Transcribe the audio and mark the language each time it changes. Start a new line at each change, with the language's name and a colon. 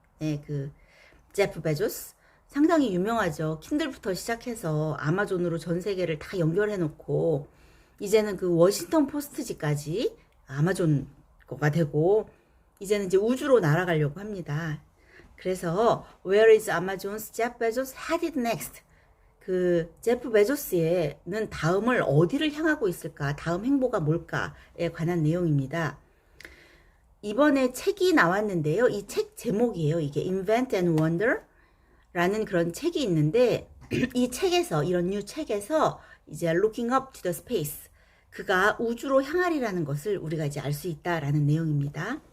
Korean: 네, 그 제프 베조스 상당히 유명하죠. 킨들부터 시작해서 아마존으로 전 세계를 다 연결해 놓고 이제는 그 워싱턴 포스트지까지 아마존 거가 되고 이제는 이제 우주로 날아가려고 합니다.
English: 그래서 Where is Amazon's Jeff Bezos headed next?
Korean: 그 제프 베조스는 다음을 어디를 향하고 있을까? 다음 행보가 뭘까에 관한 내용입니다. 이번에 책이 나왔는데요. 이 책 제목이에요. 이게 Invent and Wonder 라는 그런 책이 있는데 이 책에서 이런 뉴 책에서 이제
English: Looking up to the space
Korean: 그가 우주로 향하리라는 것을 우리가 이제 알 수 있다라는 내용입니다.